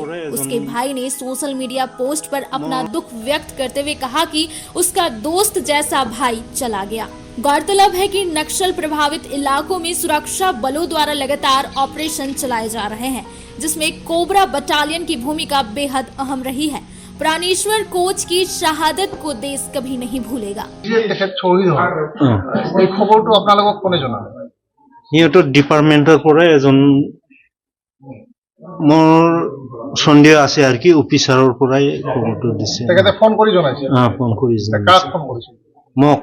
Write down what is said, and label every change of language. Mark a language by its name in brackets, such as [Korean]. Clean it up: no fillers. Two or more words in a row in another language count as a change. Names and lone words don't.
[Hindi] उसके भाई ने [English] social media post [Hindi] पर अपना दुख व्यक्त करते हुए कहा कि उसका दोस्त जैसा भाई चला गया। गौरतलब है कि नक्सल प्रभावित इलाकों में सुरक्षा बलों द्वारा लगातार ऑपरेशन चलाए जा रहे हैं, जिसमें कोबरा बटालियन की भूमिका बेहद अहम रही है। प्राणेश्वर कोच की शहादत को देश कभी नहीं भूलेगा। [Assamese] সিহঁতৰ ডিপাৰ্টমেণ্টৰ পৰা এজন মোৰ সন্দেহ আছে আৰু কি অফিচাৰৰ পৰাই খবৰটো দিছে। তেখেতে ফোন কৰি জনাইছে। ফোন কৰি জনাইছে। কাক ফোন কৰিছে? মোক।